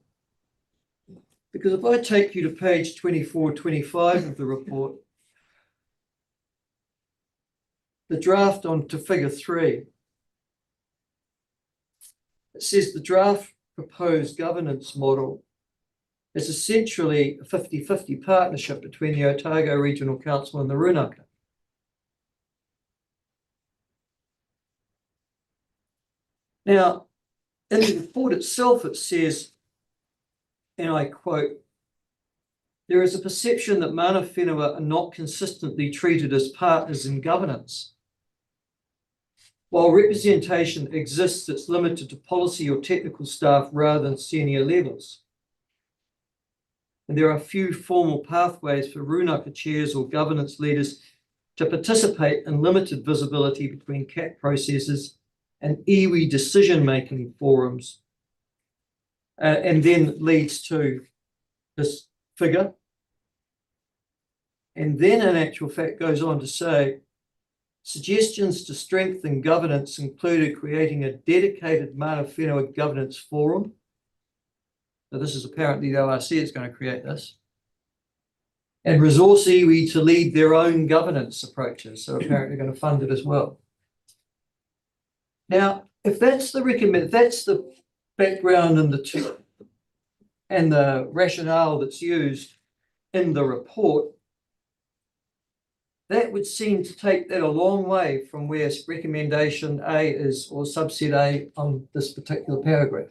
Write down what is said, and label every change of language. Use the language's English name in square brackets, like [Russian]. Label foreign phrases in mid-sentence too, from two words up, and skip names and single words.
[English] Because if I take you to page 24, 25 of the report, the draft on to figure 3, it says the draft proposed governance model is essentially a 50-50 partnership between the Otago Regional Council and the Rūnaka. Now, in the report itself, it says, and I quote, there is a perception that [Māori] mana whenua [English] are not consistently treated as partners in governance. While representation exists, it's limited to policy or technical staff rather than senior levels. And there are few formal pathways for Rūnaka chairs or governance leaders to participate in limited visibility between CAT processes and iwi decision-making forums. And then leads to this figure. And then in actual fact goes on to say, suggestions to strengthen governance included creating a dedicated [Māori] mana whenua [English] governance forum. So this is apparently the ORC is going to create this. And resource iwi to lead their own governance approaches. So apparently going to fund it as well. Now, if that's the that's the background and the rationale that's used in the report, that would seem to take that a long way from where recommendation A is, or subset A on this particular paragraph.